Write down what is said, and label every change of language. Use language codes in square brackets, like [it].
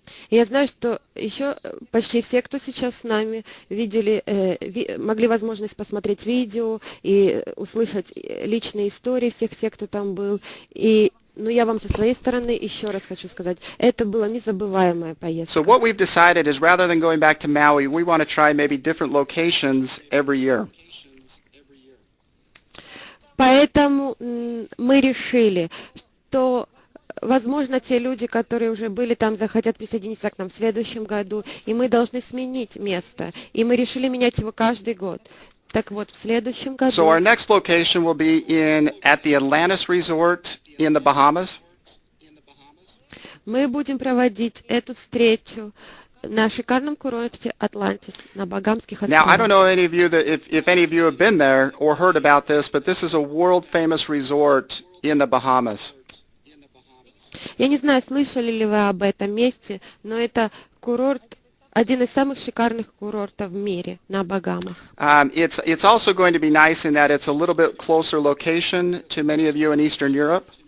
[ru] Я знаю, что еще почти все, кто сейчас с нами, могли возможность посмотреть видео и услышать личные истории всех тех, кто там был. Но я вам со своей стороны еще раз хочу сказать, это была незабываемая поездка. [en] So what we've decided is rather than going back to Maui, we want to try maybe different locations every year. [ru] Поэтому мы решили, что возможно, те люди, которые уже были там, захотят присоединиться к нам в следующем году, и мы должны сменить место. И мы решили менять его каждый год. Так вот, в следующем году... [en] So our next location will be at the Atlantis Resort in the Bahamas. [ru] Мы будем проводить эту встречу на шикарном курорте Атлантис на Багамских [en] Now, I don't [ru] островах. [en] know any of you if any of you have been there or heard about this, but this is a world-famous resort in the Bahamas. [ru] Я не знаю, слышали ли вы об этом месте, но это курорт, один из самых шикарных курортов в мире на Багамах. [en] It's also going to be nice in that it's a little bit closer location to many of you in Eastern Europe.